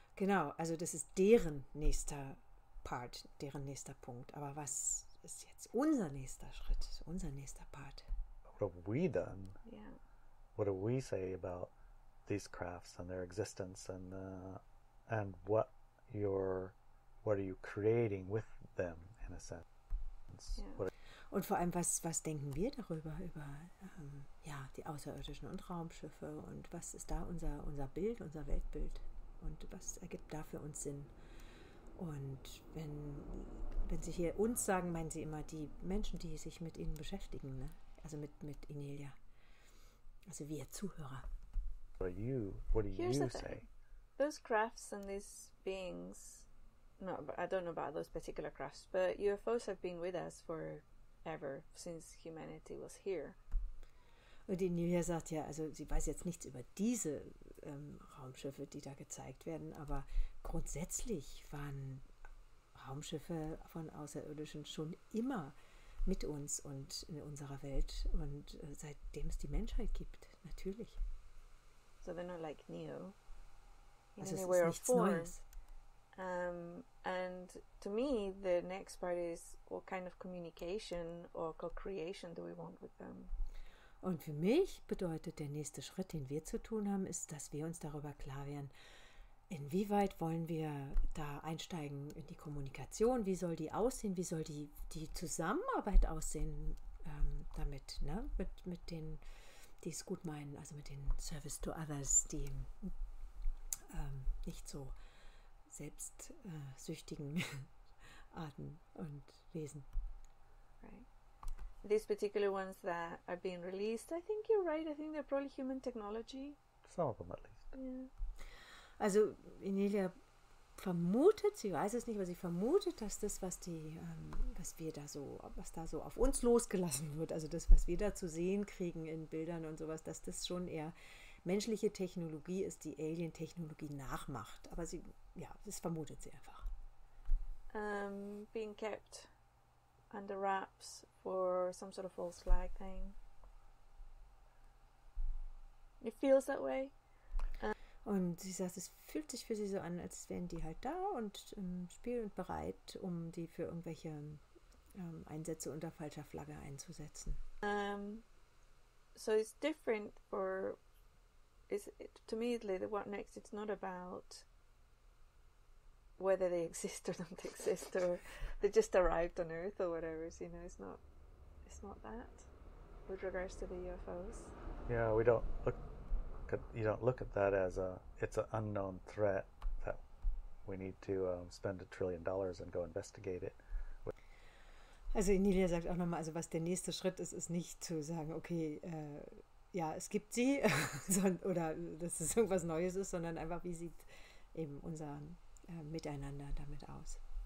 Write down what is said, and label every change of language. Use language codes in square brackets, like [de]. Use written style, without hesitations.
[de] Genau, also das ist deren nächster Part, deren nächster Punkt. Aber was ist jetzt unser nächster Schritt, unser nächster Part? [en] What have we done? Yeah. What do we say about these crafts and their existence, and what are you creating with them in a sense? Yeah. [de] Und vor allem, was denken wir darüber, über die Außerirdischen und Raumschiffe, und was ist da unser Bild, unser Weltbild, und was ergibt da für uns Sinn? Und wenn Sie hier uns sagen, meinen Sie immer die Menschen, die sich mit Ihnen beschäftigen, ne? Also mit Inelia. Also wir Zuhörer. [en] What do you say? Those crafts and these beings, no, I don't know about those particular crafts, but UFOs have been with us forever, since humanity was here. [de] Und Inelia sagt ja, also sie weiß jetzt nichts über diese Raumschiffe, die da gezeigt werden, aber grundsätzlich waren Raumschiffe von Außerirdischen schon immer mit uns und in unserer Welt, und seitdem es die Menschheit gibt, natürlich. [en] So they're not like Neo. [de] Also es ist nichts Neues. [en] And to me, the next part is what kind of communication or co-creation do we want with them? [de] Und für mich bedeutet der nächste Schritt, den wir zu tun haben, ist, dass wir uns darüber klar werden, inwieweit wollen wir da einsteigen in die Kommunikation, wie soll die aussehen, wie soll die Zusammenarbeit aussehen damit, ne? Mit denen, die es gut meinen, also mit den Service to Others, die nicht so selbstsüchtigen Arten und Wesen. [en] Right. These particular ones that are being released, I think you're right. I think they're probably human technology. Some of them at least. Yeah. [de] Also Inelia vermutet, sie weiß es nicht, aber sie vermutet, dass das, was da so auf uns losgelassen wird, also das, was wir da zu sehen kriegen in Bildern und sowas, dass das schon eher menschliche Technologie ist, die Alien-Technologie nachmacht. Aber das vermutet sie einfach. [en] Being kept under wraps for some sort of false flag thing. It feels that way. [de] Und sie sagt, es fühlt sich für sie so an, als wären die halt da und im Spiel und bereit, um die für irgendwelche Einsätze unter falscher Flagge einzusetzen. [en] So it's different to me, the what next, it's not about whether they exist or don't exist, or they just arrived on Earth or whatever. So, it's not that with regards to the UFOs. Yeah, you don't look at that as it's an unknown threat that we need to spend $1 trillion and go investigate it. [de] Also Inelia sagt auch nochmal, also was der nächste Schritt ist, ist nicht zu sagen, okay, es gibt sie oder dass es irgendwas Neues ist, sondern einfach, wie sieht eben unser Miteinander damit aus.